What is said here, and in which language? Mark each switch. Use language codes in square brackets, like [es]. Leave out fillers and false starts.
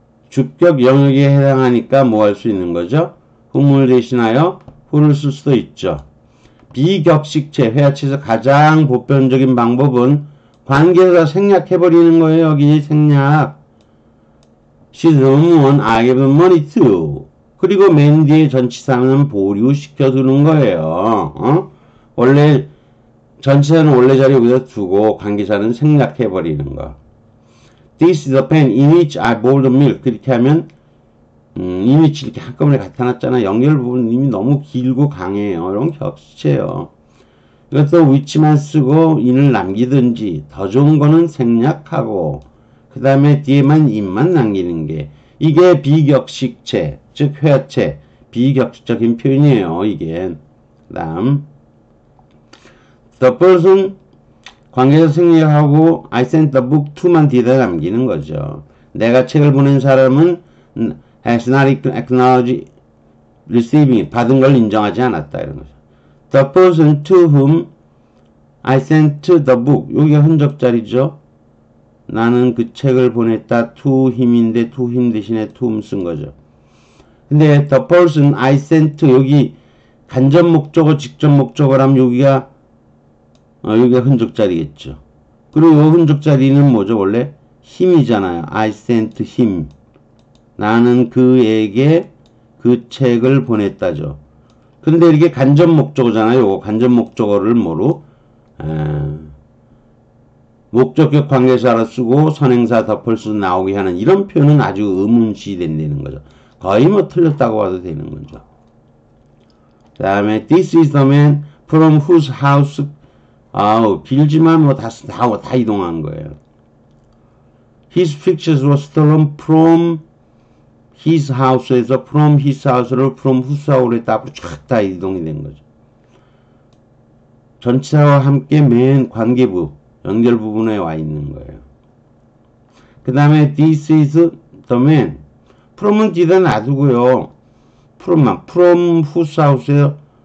[ko] 주격 영역에 해당하니까 뭐 할 수 있는 거죠? whom을 대신하여 who를 쓸 수도 있죠. 비격식체, 회화체에서 가장 보편적인 방법은 관계가 생략해버리는 거예요. 여기 생략. [en] She's the one I gave the money to. [ko] 그리고 맨 뒤에 전치사는 보류시켜두는 거예요. 원래 전치사는 원래 자리 여기다 두고 관계사는 생략해버리는 거. [en] This is the pan in which I boil the milk. [ko] 그렇게 하면 [en] in which [ko] 이렇게 한꺼번에 나타났잖아. 연결 부분 이미 너무 길고 강해요. 이런 격식체예요. 이것도 which만 쓰고 in을 남기든지 더 좋은 거는 생략하고 그 다음에 뒤에만 in만 남기는 게 이게 비격식체 즉 회화체 비격식적인 표현이에요. 이게 그 다음 the person 관계에서 생략하고 [en] I sent the book to [ko] 만 뒤에다 남기는 거죠. 내가 책을 보낸 사람은 [en] has not acknowledged receiving it. [ko] 받은 걸 인정하지 않았다. 이런 거죠. [en] The person to whom I sent the book. [ko] 여기가 흔적자리죠. 나는 그 책을 보냈다. [en] to him [ko] 인데 to him 대신에 [en] to whom [ko] 쓴 거죠. 근데 [en] the person I sent [ko] 여기 간접 목적어 직접 목적어라면 여기가 흔적자리겠죠. 그리고 이 흔적자리는 뭐죠? 원래 힘이잖아요. [en] I sent him. [ko] 나는 그에게 그 책을 보냈다죠. 근데 이게 간접 목적어잖아요. 요거 간접 목적어를 뭐로? 목적격 관계사로 쓰고 선행사 the person 나오게 하는 이런 표현은 아주 의문시 된다는 거죠. 거의 뭐 틀렸다고 봐도 되는 거죠. 그 다음에 [en] this is the man from whose house [ko] 길지만 뭐 다 이동한 거예요. [en] His pictures were stolen from his house에서 from his house를 from whose house로 [ko] 했다 앞으로 쫙 다 이동이 된 거죠. 전치사와 함께 맨 관계부 연결 부분에 와 있는 거예요. 그 다음에 [en] this is the man from [ko] 은 뒤에 놔두고요. from whose house에요.